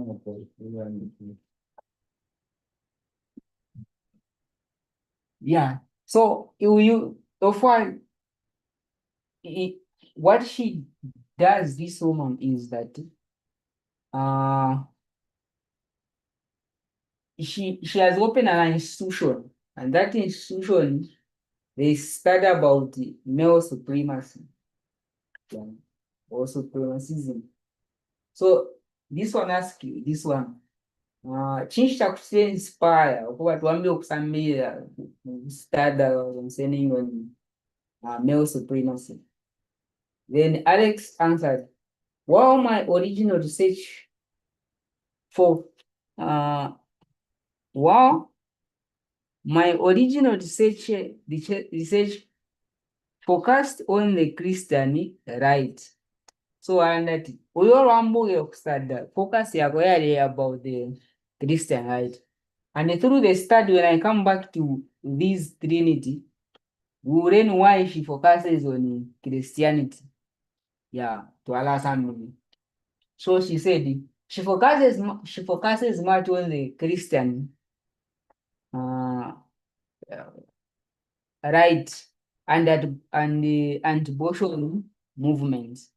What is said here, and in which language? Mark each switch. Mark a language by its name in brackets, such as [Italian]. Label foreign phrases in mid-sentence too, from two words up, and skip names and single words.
[English] Yeah, So what she does, this woman, is that she has opened an institution, and that institution, they study about male supremacy, yeah, or supremacism. So this one asks you, this one, [Bemba] chinchi chakuinspire ukuba tiwambe kusamira [English] study concerning on male supremacy. Then Alex answered, well, my original research for my original research focused on the Christian right. So that [Bemba] uyo lwambuye okustudy focus yako yali [English] about the Christian right. And through the study, when I come back to this Trinity, we will learn why she focuses on Christianity. Yeah, to allow something. So she said she focuses much on the Christian right and the anti-abortion movement.